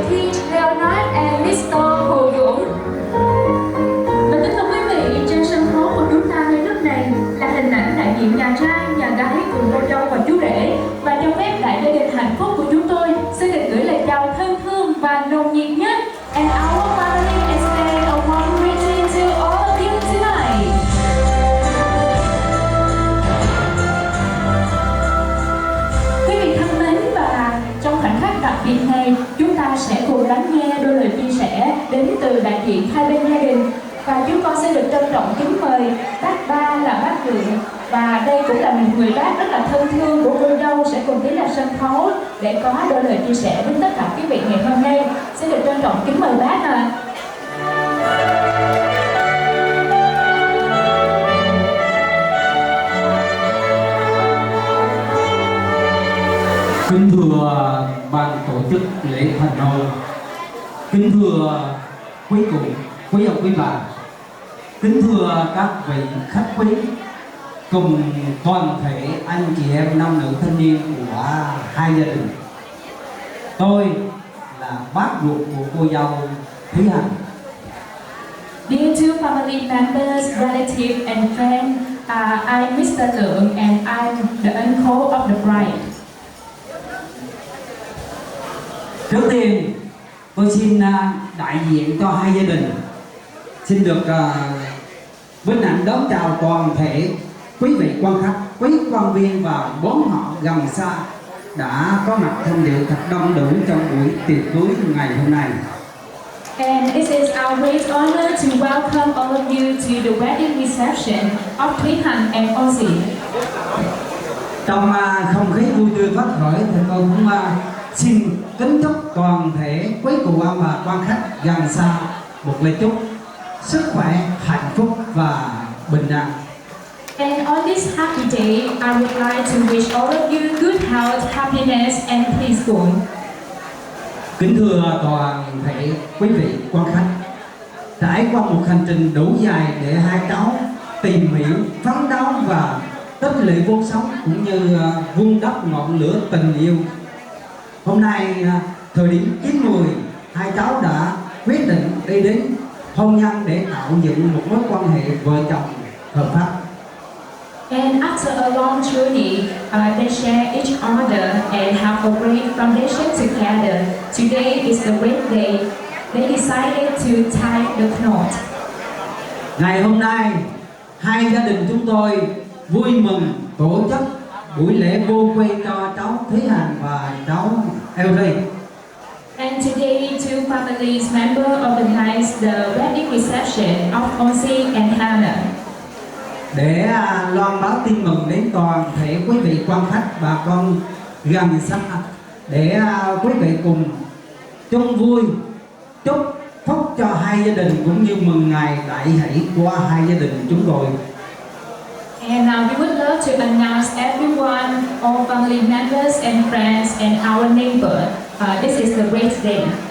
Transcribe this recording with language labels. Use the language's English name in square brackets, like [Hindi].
[Vietnamese] Prince Leonard and Mr. Hồ Dũng. Và kính thưa quý vị, trên sân khấu của chúng ta ngay lúc này là hình ảnh đại diện nhà trai, nhà gái cùng cô dâu và chú rể. Và trong phép đại gia đình hạnh phúc của chúng tôi xin được gửi lời chào thân thương và nồng nhiệt nhất. [English] And our family extend a warm greeting to all of you tonight. [Vietnamese] Quý vị thân mến, và trong khoảnh khắc đặc biệt này, chúng ta sẽ cùng lắng nghe đôi lời chia sẻ đến từ đại diện hai bên gia đình. Và chúng con sẽ được trân trọng kính mời bác ba là bác Lượng, và đây cũng là một người bác rất là thân thương của cô dâu sẽ cùng tiến lên sân khấu để có đôi lời chia sẻ đến tất cả quý vị ngày hôm nay. Sẽ được trân trọng kính mời bác ạ. Kính thưa ban tổ chức lễ thành hôn, kính thưa quý cụ, quý ông, quý bà, kính thưa các vị khách quý cùng toàn thể anh chị em nam nữ thanh niên của hai gia đình. Tôi là bác ruột của cô dâu Thúy Hằng. [English] Dear to family members, relatives and friends, I'm Mr. Lượng and I'm the uncle of the bride. [Vietnamese] Trước tiên tôi xin đại diện cho hai gia đình xin được vinh hạnh đón chào toàn thể quý vị quan khách, quý quan viên và bốn họ gần xa đã có mặt tham dự thật đông đủ trong buổi tiệc cưới ngày hôm nay. [English] And it is our great honor to welcome all of you to the wedding reception of Thúy Hằng and Oxy. [Vietnamese] Trong không khí vui tươi phấn khởi thì tôi cũng xin kính chúc toàn thể quý cụ ông và quan khách gần xa một lời chúc sức khỏe, hạnh phúc và bình an. [English] And on this happy day, I would like to wish all of you good health, happiness and peaceful. [Vietnamese] Kính thưa toàn thể quý vị quan khách, trải qua một hành trình đủ dài để hai cháu tìm hiểu, phấn đấu và tích lũy cuộc sống cũng như vun đắp ngọn lửa tình yêu. Hôm nay thời điểm chín mùi, hai cháu đã quyết định đi đến hôn nhân để tạo dựng một mối quan hệ vợ chồng hợp pháp. [English] And after a long journey, they share each other and have a great foundation together. Today is the great day. They decided to tie the knot. [Vietnamese] Ngày hôm nay, hai gia đình chúng tôi vui mừng tổ chức buổi lễ vô quy cho cháu Thúy Hằng và cháu Elry. [English] And today, two families members organized the wedding reception of Ozzy and Hannah. [Vietnamese] Để loan báo tin mừng đến toàn thể quý vị quan khách, bà con gần xa, để quý vị cùng chung vui chúc phúc cho hai gia đình cũng như mừng ngày đại hỷ của hai gia đình chúng tôi. [English] And we would love to announce everyone, all family members and friends and our neighbor, this is the great day.